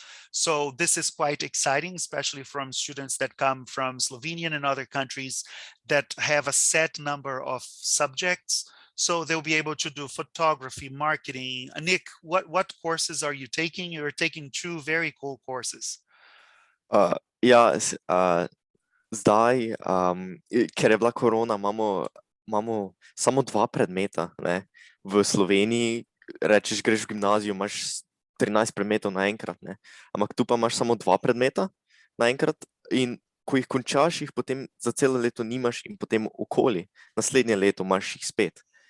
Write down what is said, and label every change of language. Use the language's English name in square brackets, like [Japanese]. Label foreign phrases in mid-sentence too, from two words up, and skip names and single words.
[English] So this is quite exciting, especially from students that come from Slovenia and other countries that have a set number of subjects. So they'll be able to do photography, marketing. Nick, what courses are you taking? You're taking two very cool courses. [Slovenian] Zdaj, ker je bila korona, imamo samo 2 predmeta, ne. V Sloveniji rečeš, greš v gimnazijo, imaš 13 predmetov naenkrat, ne. Ampak tu pa imaš samo 2 predmeta naenkrat in ko jih končaš, jih potem za celo leto nimaš in potem okoli naslednje leto imaš jih spet.